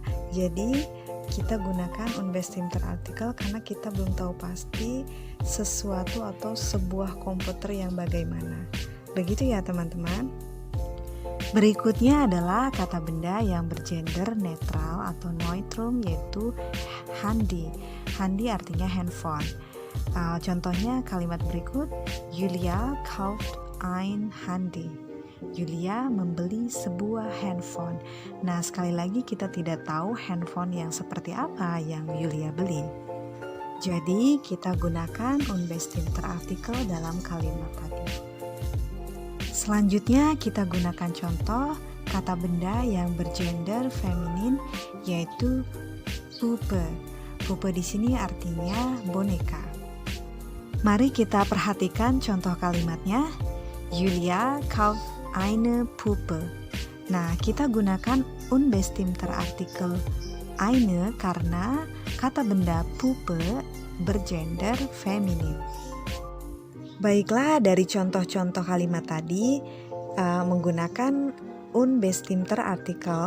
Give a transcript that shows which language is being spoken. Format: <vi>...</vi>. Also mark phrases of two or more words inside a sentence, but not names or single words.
<id>Jadi kita gunakan</id> <de>unbestimmter artikel</de> <id>karena kita belum tahu pasti sesuatu atau sebuah komputer yang bagaimana. Begitu ya teman-teman. Berikutnya adalah kata benda yang bergender netral atau neutrum yaitu Handy. Handy artinya handphone. Contohnya kalimat berikut,</id> <de>Julia kauft ein Handy.</de> <id>Julia membeli sebuah handphone. Nah, sekali lagi kita tidak tahu handphone yang seperti apa yang Julia beli. Jadi kita gunakan</id> <de>unbestimmter artikel</de> <id>dalam kalimat tadi. Selanjutnya kita gunakan contoh kata benda yang bergender feminin yaitu Puppe. Puppe di sini artinya boneka. Mari kita perhatikan contoh kalimatnya.</id> <de>Julia kauft eine Puppe.</de> <id>Nah, kita gunakan</id> <de>unbestimmter artikel eine</de> <id>karena kata benda Puppe bergender feminin. Baiklah, dari contoh-contoh kalimat tadi menggunakan</id> <de>unbestimmter artikel.</de>